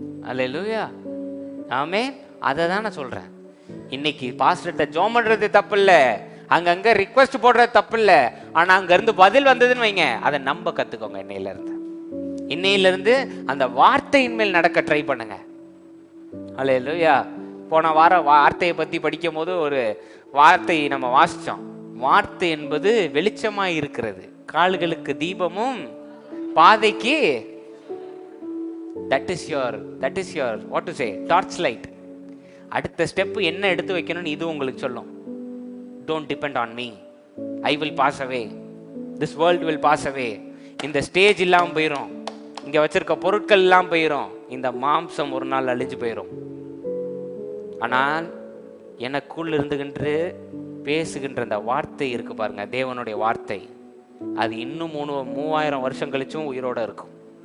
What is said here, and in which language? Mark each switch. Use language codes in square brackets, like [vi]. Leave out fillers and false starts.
[ta] அல்லேலூயா, ஆமே. அதை தான் நான் சொல்றேன். இன்னைக்கு பாஸ்டர்ட்ட ஜோம் பண்றது தப்பு இல்ல, அங்கங்க ரிக்வெஸ்ட் போடுறது தப்பு இல்ல. ஆனா அங்க இருந்து பதில் வந்ததுன்னு வைங்க, அதை நம்ப கத்துக்கோங்க. இன்னையில இருந்து அந்த வார்த்தையின் மேல் நடக்க ட்ரை பண்ணுங்க. அல்லேலூயா. போன வாரம் வார்த்தையை பத்தி படிக்கும் போது ஒரு வார்த்தையை நம்ம வாசிச்சோம். வார்த்தை என்பது வெளிச்சமாய் இருக்கிறது, கால்களுக்கு தீபமும் பாதைக்கு [en] that is your what to say torch light. [ta] அடுத்த ஸ்டெப் என்ன எடுத்து வைக்கணும்னு இது உங்களுக்கு சொல்லும். [en] Don't depend on me, I will pass away, this world will pass away. [ta] இந்த ஸ்டேஜ் இல்லாம போயிரும், இங்க வச்சிருக்க பொருட்கள் எல்லாம் போயிரும், இந்த மாம்சம் ஒரு நாள் அழிஞ்சு போயிரும். ஆனால் எனக்குள் இருந்துகின்ற பேசுகின்ற அந்த வார்த்தை இருக்கு பாருங்க, தேவனுடைய வார்த்தை, அது இன்னும் 3000 வருஷம் கழிச்சும் உயிரோட இருக்கும்.